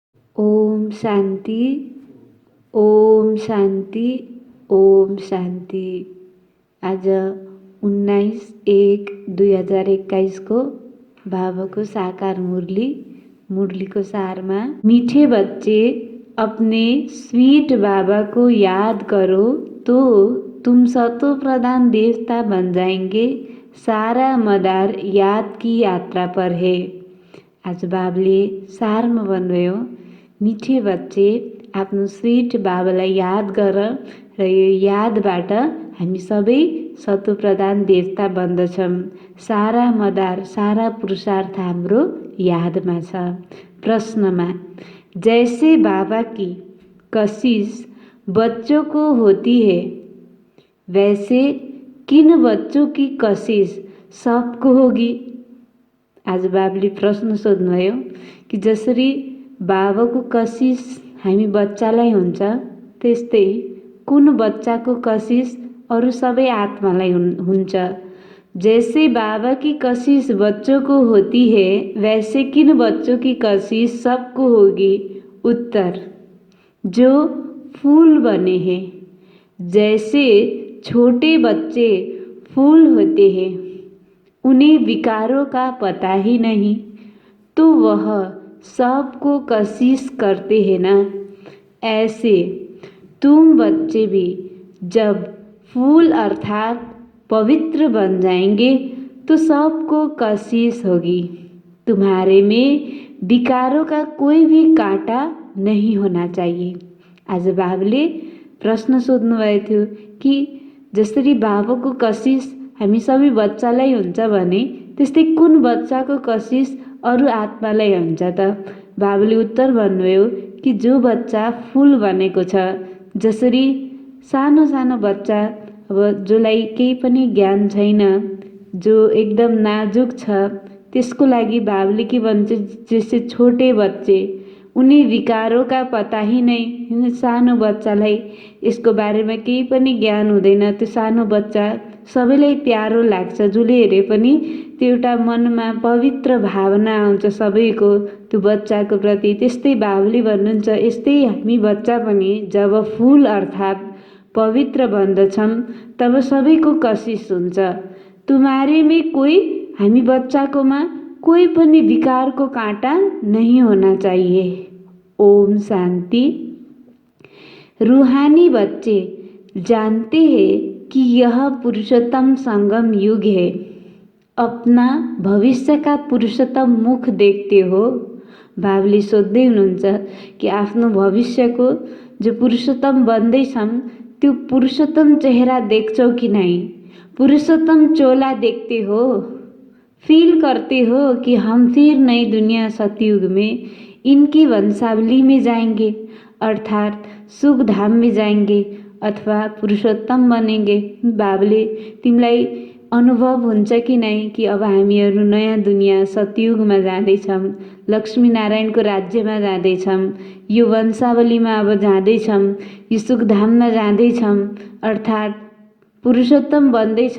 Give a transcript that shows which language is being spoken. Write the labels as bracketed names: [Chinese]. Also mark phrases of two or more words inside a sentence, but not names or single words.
[Hindi] ओम शांति, ओम शांति, ओम शांति। [Nepali] आज 19/1/2021 को बाबाको साकार मुरलीको सारमा [Hindi] मीठे बच्चे अपने स्वीट बाबा को याद करो तो तुम सतो प्रधान देवता बन जाएंगे। सारा मदार याद की यात्रा पर है। [Nepali] आज बाबले सारमा भन्नुभयो, मिठे बच्चे आफ्नो स्वीट बाबालाई याद गर र यो यादबाट हामी सबै सतोप्रधान देवता बन्दछौँ। सारा मदार सारा पुरुषार्थ हाम्रो यादमा छ। प्रश्नमा, [Hindi] जैसे बाबा की कशिश बच्चों को होती है वैसे किन बच्चों की कशिश सबको होगी। [Nepali] आज बाबले प्रश्न सोध्नुभयो कि जसरी बाबाको कशिश हामी बच्चालाई हुन्छ त्यस्तै कुन बच्चाको कशिश अरू सबै आत्मालाई हुन्छ। [Hindi] जैसे बाबा की कशिश बच्चों को होती है वैसे किन बच्चों की कशिश सबको होगी। उत्तर, जो फूल बने हैं। जैसे छोटे बच्चे फूल होते हैं, उन्हें विकारों का पता ही नहीं, तो वह सबको कशिश करते हैं ना। ऐसे तुम बच्चे भी जब फूल अर्थात पवित्र बन जाएंगे तो सबको कशिश होगी। तुम्हारे में विकारों का कोई भी कांटा नहीं होना चाहिए। [Nepali] आज बाबाले प्रश्न सोध्नुभएको थियो कि जसरी बाबाको कशिश हामी सबै बच्चालाई हुन्छ भने त्यस्तै कुन बच्चाको कशिश अरू आत्मालाई हुन्छ त। बाबाले उत्तर भन्नुभयो कि जो बच्चा फूल बनेको छ, जसरी सानो सानो बच्चा अब जोलाई केही पनि ज्ञान छैन, जो एकदम नाजुक छ, त्यसको लागि बाबाले के भन्छ, [Hindi] जैसे छोटे बच्चे उन्हें विकारों का पता ही नहीं। [Nepali] सानो बच्चालाई यसको बारेमा केही पनि ज्ञान हुँदैन। त्यो सानो बच्चा सबैलाई प्यारो लाग्छ, जसले हेरे पनि त्यो एउटा मनमा पवित्र भावना आउँछ सबैको त्यो बच्चाको प्रति। त्यस्तै बाबाले भन्नुहुन्छ, यस्तै हामी बच्चा पनि जब फूल अर्थात् पवित्र बन्दछौँ तब सबैको कशिश हुन्छ। [Hindi] तुम्हारे में कोई, [Nepali] हामी बच्चाकोमा कोई पनि विकारको काँटा [Hindi] नहीं होना चाहिए। ओम शांति। रूहानी बच्चे जानते हैं कि यह पुरुषोत्तम संगम युग है। अपना भविष्य का पुरुषोत्तम मुख देखते हो। [Nepali] बाबले सोध्दै हुनुहुन्छ कि आफ्नो भविष्यको जो पुरुषोत्तम बन्दैछौँ त्यो पुरुषोत्तम चेहरा देख्छौ कि नहीं। [Hindi] पुरुषोत्तम चोला देखते हो। फील करते हो कि हम फिर नई दुनिया सतयुग में इनकी वंशावली में जाएंगे, अर्थात सुख धाम में जाएंगे अथवा पुरुषोत्तम बनेंगे। [Nepali] बाबले तिमीलाई अनुभव हुन्छ कि नहीं कि अब हामीहरू नयाँ दुनिया सतयुगमा जाँदैछौँ, लक्ष्मीनारायणको राज्यमा जाँदैछौँ, यो वंशावलीमा अब जाँदैछौँ, यो सुखधाममा जाँदैछौँ, अर्थात् पुरुषोत्तम बन्दैछौँ।